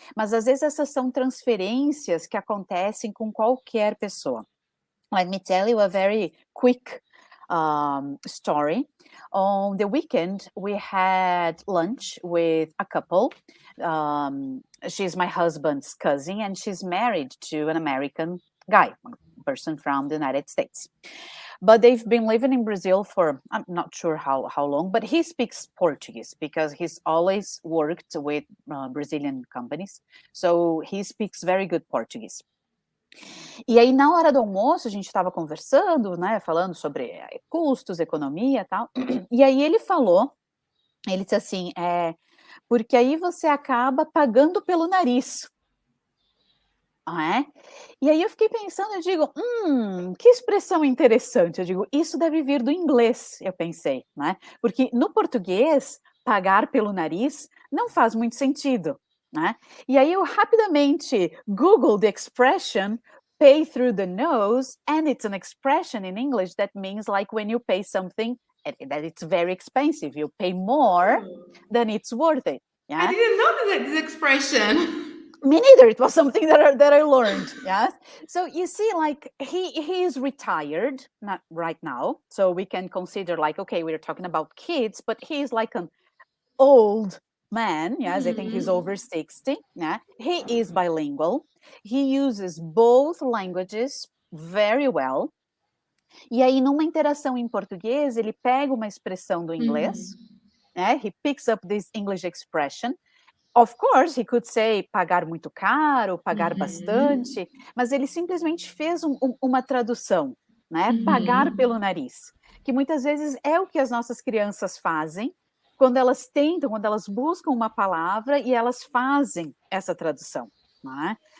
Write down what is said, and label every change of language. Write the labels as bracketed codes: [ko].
[pt] Mas às vezes essas são transferências que acontecem com qualquer pessoa. [en] Let me tell you a very quick story. On the weekend, we had lunch with a couple. She's my husband's cousin, and she's married to an American guy, a person from the United States. But they've been living in Brazil for, I'm not sure how long, but he speaks Portuguese because he's always worked with Brazilian companies. So he speaks very good Portuguese. [pt] E aí, na hora do almoço, a gente estava conversando, né, falando sobre custos, economia e tal, e aí ele disse assim, porque aí você acaba pagando pelo nariz. E aí eu fiquei pensando, eu digo, que expressão interessante, eu digo, isso deve vir do inglês, eu pensei, né, porque no português, pagar pelo nariz não faz muito sentido. Né? E aí eu rapidamente [en] Google the expression pay through the nose, and it's an expression in English that means like when you pay something that it's very expensive, you pay more than it's worth it. Yeah? I didn't know this expression. Me neither. It was something that I learned. Yes. So you see, like he is retired, not right now. So we can consider like, okay, we're talking about kids, but he's like an old man, yes, I think he's over 60. Yeah, he is bilingual. He uses both languages very well. [pt] E aí, numa interação em português, ele pega uma expressão do inglês, né? [en] He picks up this English expression. Of course, he could say [pt] pagar muito caro, pagar bastante, mas ele simplesmente fez uma tradução, né? Pagar pelo nariz, que muitas vezes é o que as nossas crianças fazem quando elas buscam uma palavra e elas fazem essa tradução, né?